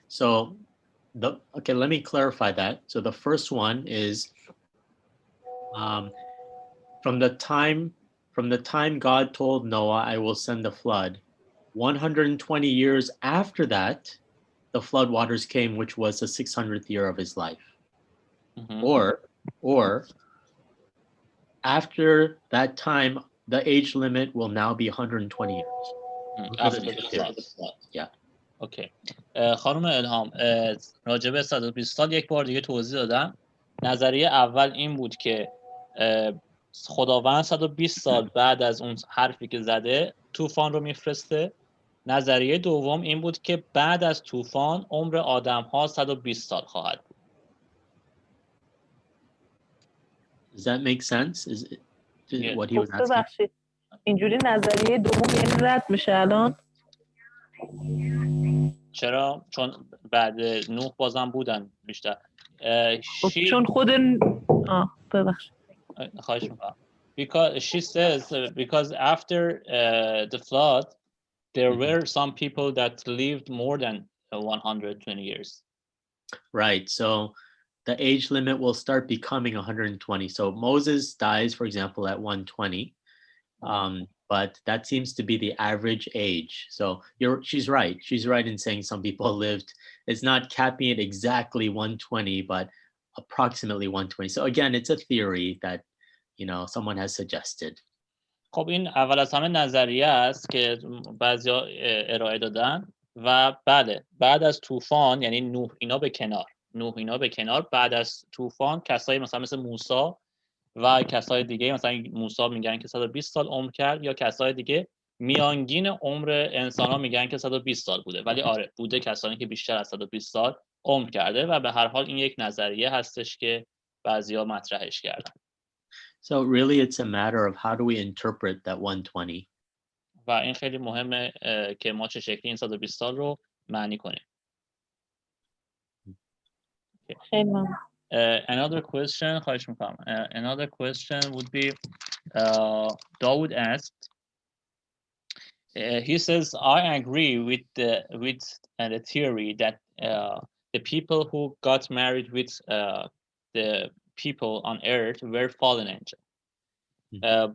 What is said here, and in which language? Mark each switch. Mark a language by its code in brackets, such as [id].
[en] So okay, let me clarify that. So the first one is from the time God told Noah, I will send a flood, 120 years after that, the flood waters came, which was the 600th year of his life. Mm-hmm. Or after that time, the age limit will now be 120 years. After the flood. Yeah. Okay. [fa] خانم الهام، راجع به 120 سال یک بار دیگه توضیح دادم. نظریه اول این بود که خداوند 120 سال بعد از اون حرفی که زده طوفان رو میفرسته. نظریه دوم این بود که بعد از طوفان عمر آدم‌ها 120 سال خواهد بود. [en] Does that make sense? Is it what he was asking? [fa] ببخشید. اینجوری نظریه دوم یعنی رد میشه الان؟ چرا؟ چون بعد نوح بازم بودن بیشتر. چون خود ببخشید. خواهش می‌کنم. [en] Because she says because after the flood there were some people that lived more than 120 years. Right. So the age limit will start becoming 120. So Moses dies, for example, at 120. But that seems to be the average age. So she's right. She's right in saying some people lived. It's not capping it exactly 120, but approximately 120. So again, it's a theory that, someone has suggested. [fa] خب این اول از همه نظریه است که بعضیا ارائه دادن و بله بعد از طوفان یعنی نوح اینا به کنار بعد از طوفان کسایی مثل موسی و کسای دیگه مثلا موسی میگن که 120 سال عمر کرد یا کسای دیگه میانگین عمر انسان ها میگن که 120 سال بوده، ولی آره بوده کسانی که بیشتر از 120 سال عمر کرده و به هر حال این یک نظریه هستش که بعضیا مطرحش کردن. [en] So really it's a matter of how do we interpret that 120. [fa] و این خیلی مهمه که ما چه شکلی این 120 سال رو معنی کنیم. خیلی ممنون. [en] Another question, another question would be, Dawood asked, he says, I agree with the theory that the people who got married with the people on earth were fallen angels.